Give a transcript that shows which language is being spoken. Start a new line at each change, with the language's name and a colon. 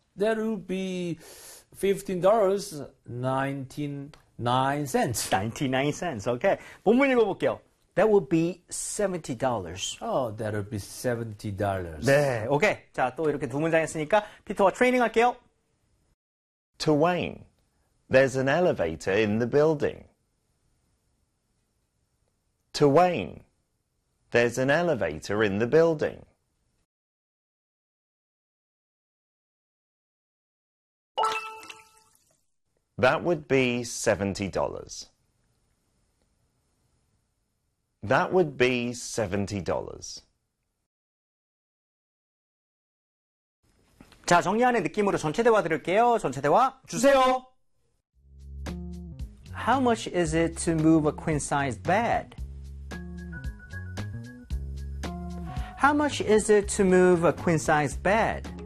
English: That would be $15.99. 99 cents. Okay.
Korean: 본문 읽어볼게요.
English: That would be $70. Oh, that would be $70. 네, okay.
Korean: 자, 또 이렇게 두 문장 했으니까 피터와 트레이닝 할게요.
English: To Wayne, there's an elevator in the building. To Wayne, there's an elevator in the building. That would be $70. That would be $70.
Korean: 자, 정리하는 느낌으로 전체 대화 들을게요. 전체 대화 주세요.
English: How much is it to move a queen-size bed? How much is it to move a queen-size bed?